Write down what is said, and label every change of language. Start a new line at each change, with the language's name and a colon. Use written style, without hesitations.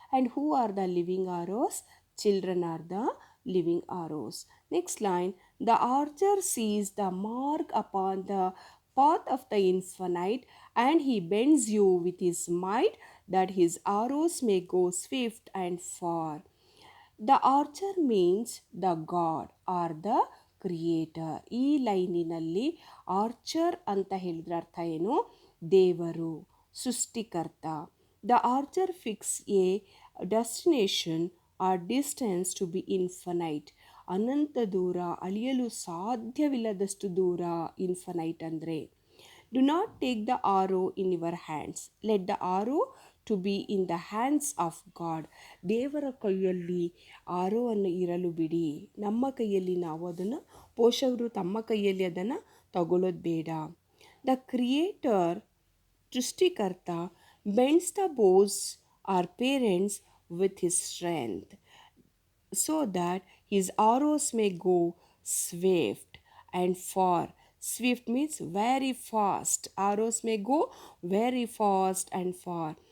English: And who are the living arrows? Children are the living arrows. Next line, the archer sees the mark upon the path of the infinite, and he bends you with his might, that his arrows may go swift and far. The archer means the God or the creator.
Kannada: ಈ ಲೈನಿನಲ್ಲಿ archer ಅಂತ ಹೇಳಿದ್ರೆ ಅರ್ಥ ಏನು? ದೇವರು, ಸೃಷ್ಟಿಕರ್ತ.
English: The archer fix a destination or distance to be infinite.
Kannada: ಅನಂತ ದೂರ, ಅಳಿಯಲು ಸಾಧ್ಯವಿಲ್ಲದಷ್ಟು ದೂರ infinite ಅಂದರೆ.
English: Do not take the arrow in your hands. Let the arrow to be in the hands of God.
Kannada: ದೇವರ ಕೈಯಲ್ಲಿ ಆರೋವನ್ನು ಇರಲು ಬಿಡಿ. ನಮ್ಮ ಕೈಯಲ್ಲಿ ನಾವು ಅದನ್ನು, ಪೋಷಕರು ತಮ್ಮ ಕೈಯಲ್ಲಿ ಅದನ್ನು ತಗೊಳ್ಳೋದು ಬೇಡ.
English: The creator, ಸೃಷ್ಟಿಕರ್ತ, bends the bows or parents with his strength, so that his arrows may go swift and far. Swift means very fast. Arrows may go very fast and far.